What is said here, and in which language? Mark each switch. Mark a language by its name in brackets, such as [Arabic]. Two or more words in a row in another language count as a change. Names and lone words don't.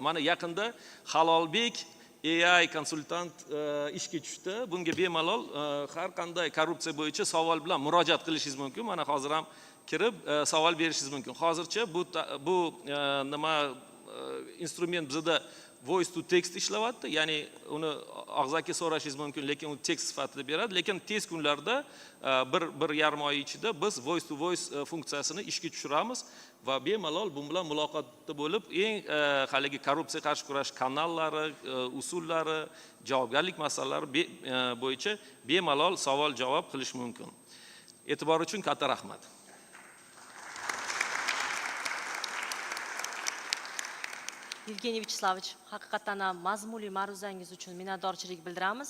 [Uzbek] Mana yaqinda Halolbek AI konsultant ishga tushdi. Bunga bemalol har qanday korrupsiya bo'yicha savol bilan murojaat qilishingiz mumkin. Mana hozir ham kirib savol berishingiz mumkin. Hozircha bu nima instrument bizda [English] voice to text [Uzbek] ishlayapti, ya'ni uni og'zaki so'rashingiz mumkin, lekin u tekst sifatida beradi. Lekin tez kunlarda bir yarim oy ichida biz [English] voice to voice [Uzbek] funksiyasini ishga tushiramiz va bemalol bu bilan muloqotda bo'lib, eng haligi korrupsiya qarshi kurash kanallari, usullari, javobgarlik masalalari bo'yicha bemalol savol-javob qilish mumkin. E'tibor uchun katta rahmat. Evgeniy Vicheslavich, haqiqatan ham mazmunli ma'ruzangiz uchun minnatdorchilik bildiramiz.